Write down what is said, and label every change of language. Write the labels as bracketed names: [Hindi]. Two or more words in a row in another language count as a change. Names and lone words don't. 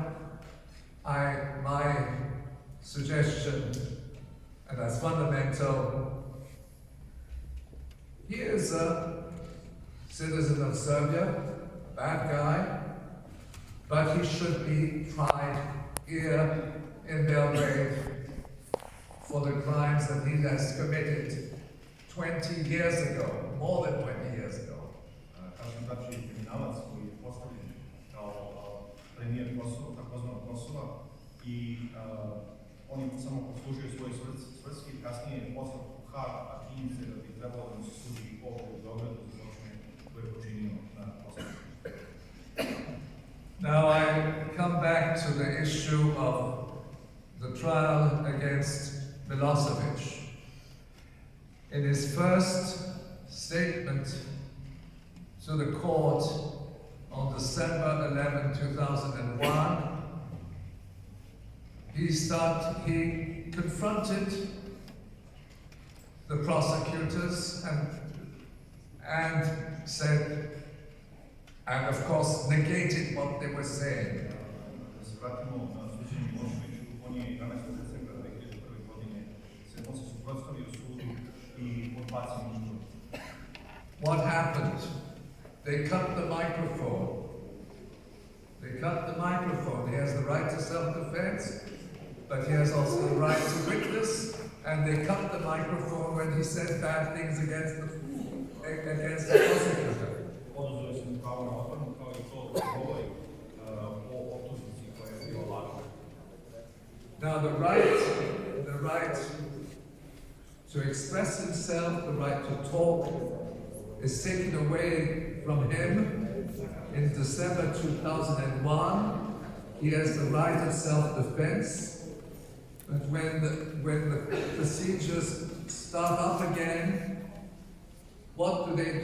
[English] My suggestion, and that's fundamental, he is a citizen of Serbia, a bad guy, but he should be tried here in Belgrade for the crimes that he has committed 20 years ago, more than 20 years ago. [Serbian] Kažem tači kriminalac koji je postavljen kao premijer Kosova, takozvanog Kosova, i on je samo poslužio svoj svrski, kasnije je poslat u Hag, a čini se da bi trebalo da mu se sudi ovdje u Beogradu za zločine koje je počinio na Kosovu. [English] Now I come back to the issue of the trial against Milosevic. In his first statement to the court on December 11, 2001, he confronted the prosecutors and said, and of course negated what they were saying. [Serbian] Da se vratimo na suđenje Miloševiću, on je 11. decembra 2001. godine se suprotstavio sudu i odbacio tužbu. [English] What happened? They cut the microphone. He has the right to self-defense, but he has also the right to witness, and they cut the microphone when he said bad things against the prosecutor. [Serbian] Oduzeli su mu pravo na odbranu, kao i to govori o optužnici koja je bila lažna. [English] Now the right to express himself, the right to talk, is taken away from him in December 2001. He has the right of self-defense, but when the procedures start up again, what do?